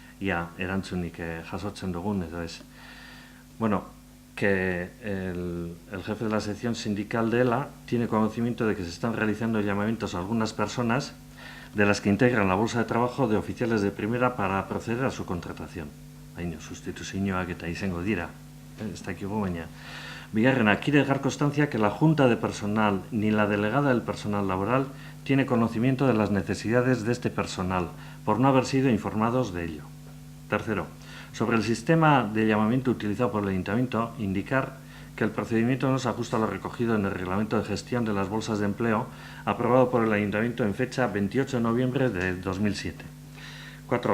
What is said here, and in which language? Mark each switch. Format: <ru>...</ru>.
<eu>Ia erantzunik jasotzen dugun edo ez.</eu> <es>Que el jefe de la sección sindical de ELA tiene conocimiento de que se están realizando llamamientos a algunas personas de las que integran la bolsa de trabajo de oficiales de primera para proceder a su contratación.</es> <eu>Baina, sustituzioak eta izango dira, ez dakigu baina. Bigarrena,</eu> <es>quiere dejar constancia que la Junta de Personal ni la delegada del personal laboral tiene conocimiento de las necesidades de este personal por no haber sido informados de ello. Tercero, sobre el sistema de llamamiento utilizado por el Ayuntamiento, indicar que el procedimiento no se ajusta a lo recogido en el Reglamento de Gestión de las Bolsas de Empleo aprobado por el Ayuntamiento en fecha 28 de noviembre de 2007. 4.</es>